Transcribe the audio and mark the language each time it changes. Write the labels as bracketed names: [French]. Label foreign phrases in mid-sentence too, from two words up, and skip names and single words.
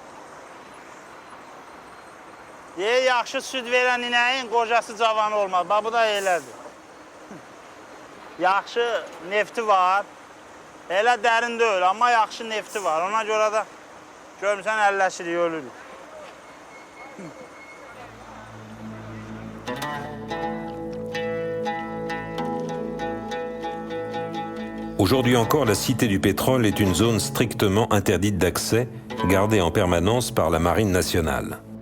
[Azerbaijani] Yaxşı süd verən inəyin qocası cavanı olmaz. Bax, bu da elədir. Yaxşı nefti var. Elə dərin deyil, amma yaxşı nefti var. Ona görə də görmüsən əlləşirik, ölürük. [French] Aujourd'hui encore, la Cité du Pétrole est une zone strictement interdite d'accès, gardée en permanence par la Marine nationale.